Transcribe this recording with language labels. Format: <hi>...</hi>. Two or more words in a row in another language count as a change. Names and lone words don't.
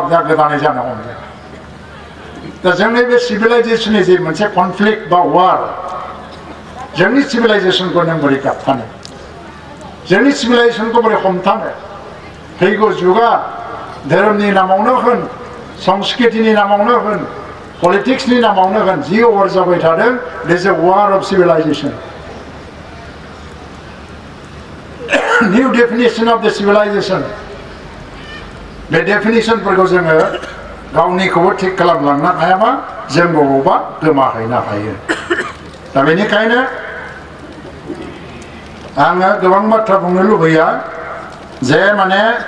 <brx>दा गोदानै जानो हमदों दा जोंनि बे सिभिलाइजेसननि जे मोनसे कनफ्लिक्ट बा वार जोंनि सिभिलाइजेसनखौ नों बोरै गाबथानो जोंनि सिभिलाइजेसनखौ बोरै हमथानो फैगौ जुगा धोरोमनि नामावनो होन संस्कृतिनि नामावनो होन पलिटिक्सनि नामावनो होन जि वार जाबाय थादों</brx> <en>this is a war of civilization new definition of the civilization</en> <brx>बे डेफिनेसनफोरखौ जोङो गावनिखौबो थिक खालामलांनो हायाबा जों बबावबा गोमाहैनो हायो दा बेनिखायनो आङो गोबां बाथ्रा बुंनो लुबैया जे माने</brx>